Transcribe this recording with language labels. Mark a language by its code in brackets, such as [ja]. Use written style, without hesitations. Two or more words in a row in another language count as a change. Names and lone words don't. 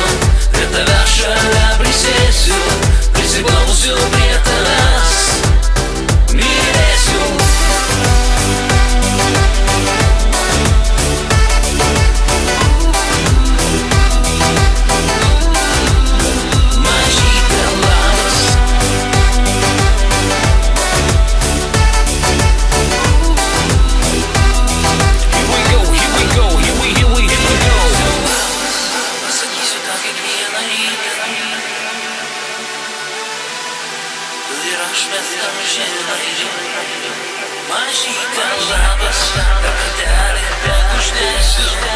[lt] Prie tavęs šalia prisėsiu, prisiglausiu prie tavęs. Mylėsiu. Mažytė labas. [en] Here we go. [lt] Pasakysiu tau kiekvieną rytą. Tu ir aš mes amžinai. Mažytė labas, tą kartelį pakuždėsiu.